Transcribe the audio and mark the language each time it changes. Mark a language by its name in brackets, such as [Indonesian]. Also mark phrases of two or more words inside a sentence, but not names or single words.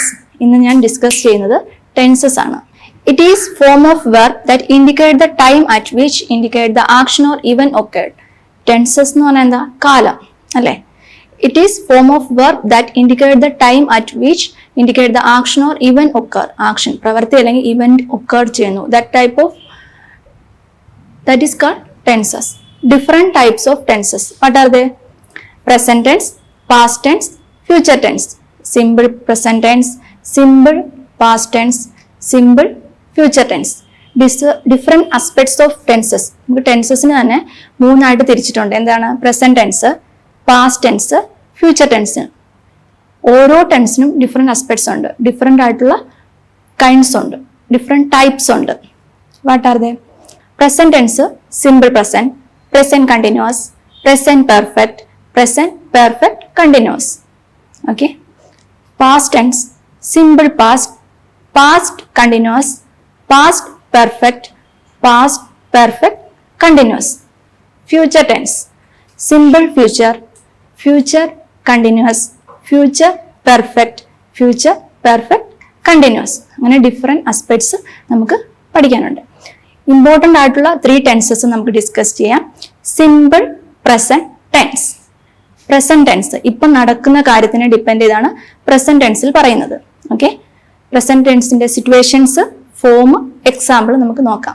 [Malayalam] ഇന്ന് ഞാൻ ഡിസ്കസ് ചെയ്യുന്നത് ടെൻസസ് ആണ്. [English] It is form of verb that indicate the time at which indicate the action or even occurred. [Malayalam] ടെൻസസ് എന്ന് പറഞ്ഞാൽ എന്താ? കാലം അല്ലെ. [English] It is form of verb that indicate the time at which indicate the action or even occur. [Malayalam] ആക്ഷൻ, പ്രവൃത്തി അല്ലെങ്കിൽ [English] event occur [Malayalam] ചെയ്യുന്നു. [English] That type of that is called tenses. Different types of tenses. What are they? Present tense, past tense, future tense. Simple present tense, simple past tense, simple future tense. Different aspects of tenses. [Malayalam] ടെൻസസിന് തന്നെ മൂന്നായിട്ട് തിരിച്ചിട്ടുണ്ട്. എന്താണ്? [English] present tense, past tense, future tense. [Malayalam] ഓരോ ടെൻസിനും [English] different aspects [Malayalam] ഉണ്ട്, ഡിഫറെന്റ് ആയിട്ടുള്ള കൈൻഡ്സ് ഉണ്ട്, [English] different types [Malayalam] ഉണ്ട്. [English] What are they? Present tense, simple present, present continuous, present perfect, present perfect continuous. Okay. Past tense, simple past, past continuous, past perfect, past perfect continuous. Future tense, simple future, future continuous, future perfect, future perfect continuous. [Malayalam] അങ്ങനെ [English] different aspects [Malayalam] നമുക്ക് പഠിക്കാനുണ്ട്. ഇമ്പോർട്ടൻ്റ് ആയിട്ടുള്ള 3 ടെൻസസ് നമുക്ക് ഡിസ്കസ് ചെയ്യാം. [English] simple present tense. present tense [Malayalam] ഇപ്പം നടക്കുന്ന കാര്യത്തിനെ ഡിപ്പെൻഡ് ചെയ്താണ് പ്രസന്റ് ടെൻസിൽ പറയുന്നത്. ഓക്കെ, പ്രസന്റ് ടെൻസിന്റെ സിറ്റുവേഷൻസ്, ഫോം, എക്സാമ്പിൾ നമുക്ക് നോക്കാം.